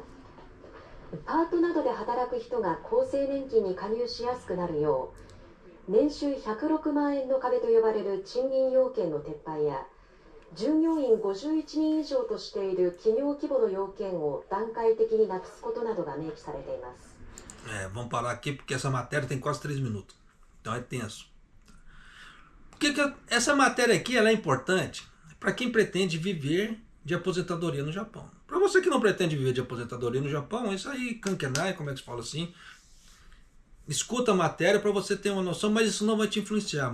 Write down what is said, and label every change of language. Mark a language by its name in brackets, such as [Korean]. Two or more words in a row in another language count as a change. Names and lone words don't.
[Japanese] パートなどで働く人が厚生年金に加入しやすくなるよう、年収106万円の壁と呼ばれる賃金要件の撤廃や、従業員51人以上としている企業規模の要件を段階的になくすことなどが明記されています。 [Portuguese] Vamos parar aqui porque essa matéria tem quase 3 minutos. Então é tenso. Essa matéria aqui ela é importante para quem pretende viver de aposentadoria no Japão. Para você que não pretende viver de aposentadoria no Japão, isso aí, kankenai, como é que se fala assim, escuta a matéria para você ter uma noção, mas isso não vai te influenciar.